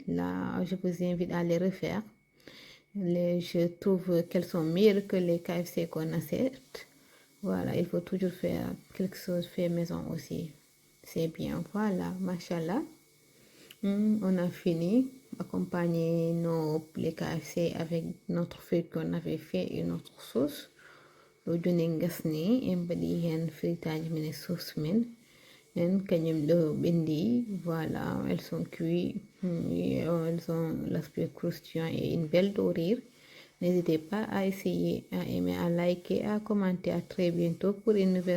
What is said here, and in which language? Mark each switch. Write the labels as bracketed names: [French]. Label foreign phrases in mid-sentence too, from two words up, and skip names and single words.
[French] Là, je vous invite à les refaire. Je trouve qu'elles sont meilleures que les KFC qu'on achète. Voilà, il faut toujours faire quelque chose fait maison aussi. C'est bien, voilà, machallah. On a fini. Accompagner nos les KFC avec notre frites qu'on avait fait et notre sauce. [Fula] Lo jone ngas ni en mbaɗi hen fritage men e sauce men en kañum ɗo ɓendi. [French] Voilà, elles sont cuites, elles ont l'aspect croustillant et une belle dorure. N'hésitez pas à essayer, à aimer, à liker, à commenter. À très bientôt pour une nouvelle